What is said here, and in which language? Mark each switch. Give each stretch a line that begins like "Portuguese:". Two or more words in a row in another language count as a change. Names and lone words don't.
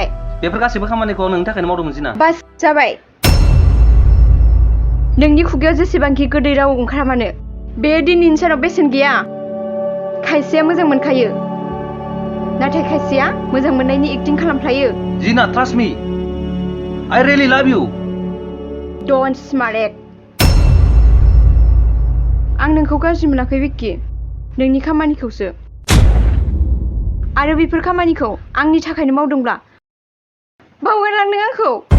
Bodo: बेफोर गासैबो खामानिखौ आं नोंनि थाखायनो मावदोंमोन जिना बास जाबाय नोंनि खुगायाव जेसेबांखि गोदै राव ओंखारा मानो बे दिनैनि सानाव बेसेन गैया खायसेया मोजां मोनखायो नाथाय खायसेया मोजां मोननायनि एक्टिं खालामफ्लायो
English: जिना trust me I really love you Don't smart act
Bodo: आं नोंखौ गाज्रि मोनाखै विक्की नोंनि खामानिखौसो आरो बेफोर खामानिखौ आंनि थाखायनो मावदोंब्ला बावगारलां नों आंखौ